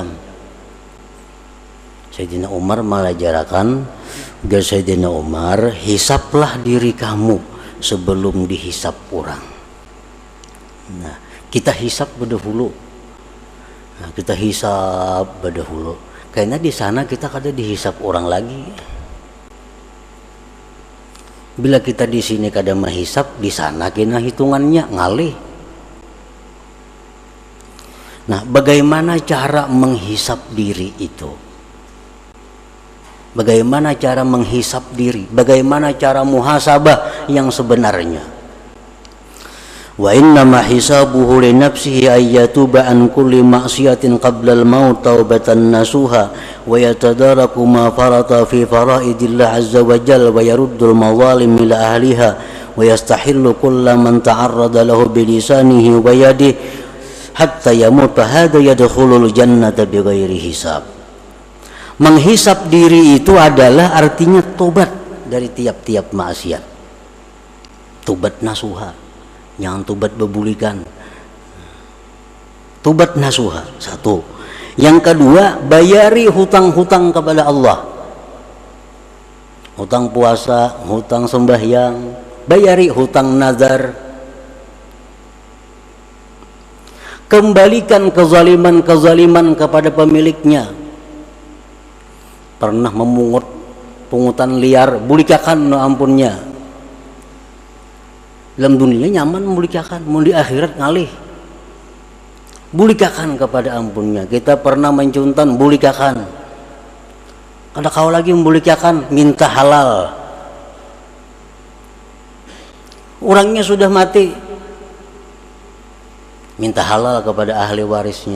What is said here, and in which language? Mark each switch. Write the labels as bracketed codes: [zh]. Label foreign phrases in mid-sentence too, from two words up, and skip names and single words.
[bjn] Sayyidina Umar mengajarkan agar Sayyidina Umar, hisaplah diri kamu sebelum dihisap orang. Nah kita hisap berdahulu. Nah, kita hisap berdahulu karena di sana kita kada dihisap orang lagi. Bila kita di sini kada menghisap, di sana kena hitungannya ngalih. Nah, bagaimana cara menghisap diri itu? Bagaimana cara menghisap diri? Bagaimana cara muhasabah yang sebenarnya? [ar] وإنما حسابه لنفسه أن يتوب عن كل معصية قبل الموت توبة نصوحا ويتدارك ما فرط في فرائض الله عز وجل ويرد المظالم إلى أهلها ويستحل كل من تعرض له بلسانه ويده حتى يموت هذا يدخل الجنة بغير حساب. [bjn] Menghisap diri itu adalah artinya tobat dari tiap-tiap maksiat. Tobat nasuha. Jangan tobat bebulikan. Tobat nasuha, satu. Yang kedua, bayari hutang-hutang kepada Allah. Hutang puasa, hutang sembahyang, bayari hutang nazar. Kembalikan kezaliman-kezaliman kepada pemiliknya. Pernah memungut pungutan liar, bulikakan no ampunnya. Dalam dunia nyaman memulikakan, mau di akhirat ngalih. Bulikakan kepada ampunnya. Kita pernah mencuntan, bulikakan. Ada kau lagi membulikakan, minta halal. Orangnya sudah mati, minta halal kepada ahli warisnya.